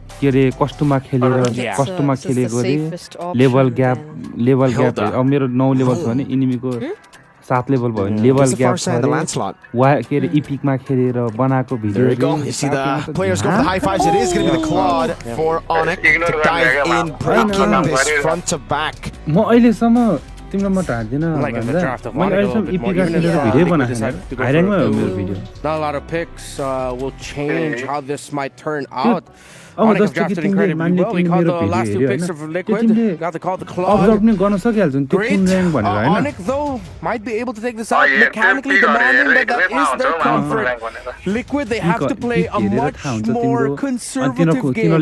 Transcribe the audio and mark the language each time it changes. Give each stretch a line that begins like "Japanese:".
Nepali: के रे कस्टमा खेलेको रे लेभल ग्याप अब मेरो 9 लेभल छ भने इनिमीको 7 लेभल भयो भने लेभल ग्याप छ के रे इपिकमा खेलेर बनाएको video.
English: You see the players go for the high fives. It is going to be the Claude for Onyx to dive in, breaking this front to back.
Nepali: म अहिले सम्म तिम्रो म ढाड्दिन भन्दा मैले अहिले सम्म इपिका खेलेर भिडियो बनाएको छु. हाइराइटमा हो मेरो video.
English: Not a lot of picks will change how this might turn out. Onyx have drafted incredibly well. We caught the last 2 picks of Liquid. Got the call the Claude. Great. Onyx though might be able to take this out. Mechanically demanding, but that is their comfort. Liquid, they have to play a much more conservative game.